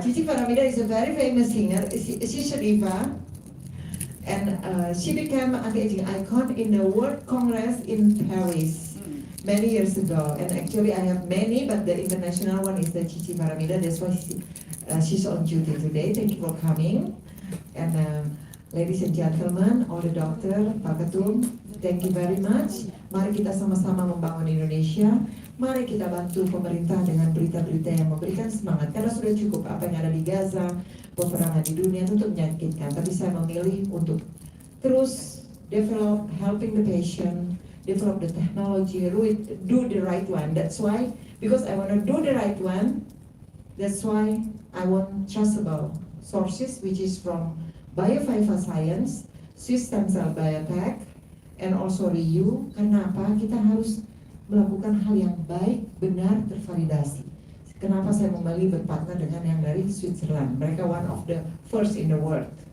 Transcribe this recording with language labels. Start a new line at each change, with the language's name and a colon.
English: Cici Faramida is a very famous singer. She's Sharifa, and she became anti-aging icon in the World Congress in Paris many years ago. And actually, I have many, but the international one is the Cici Faramida. That's why she's on duty today. Thank you for coming. And ladies and gentlemen, all the doctor, Pak Ketum, thank you very much.
Indonesian: Mari kita sama-sama membangun Indonesia. Mari kita bantu pemerintah dengan berita-berita yang memberikan semangat. Karena sudah cukup apa yang ada di Gaza, peperangan di dunia tentu menyakitkan. Tapi saya memilih untuk terus
English: develop, helping the patient, develop the technology, do the right one. That's why, because I want to do the right one, that's why I want trustable sources, which is from Bioviva Science, Swissbiotech, and also Reyou.
Indonesian: Kenapa kita harus melakukan hal yang baik, benar, tervalidasi? Kenapa saya memilih berpartner dengan yang dari Switzerland?
English: Mereka one of the first in the world.